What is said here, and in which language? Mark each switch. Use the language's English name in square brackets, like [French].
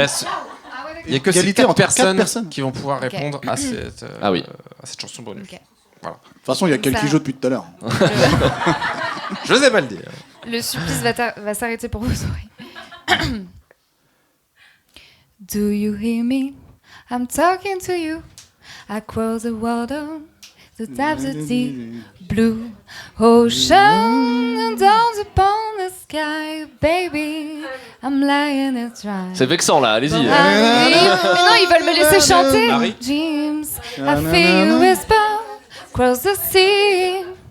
[French] Donc, il y a que ces Égalité 4 entre quatre personnes, personnes. qui vont pouvoir répondre à cette, Ah oui. à cette chanson bonus. Ok. Voilà. De toute façon, il y a quelques Ça- jeux depuis tout à l'heure. Je n'osais pas le dire. Le supplice va s'arrêter pour vos oreilles. [English] Do you hear me? I'm talking to you. Across the water, the depths of the blue ocean, and down upon the sky, baby, I'm lying and dry. [French] C'est vexant là, allez-y. Mais non, ils veulent me laisser chanter. Marie. [English] Dreams, I feel you whisper across the sea.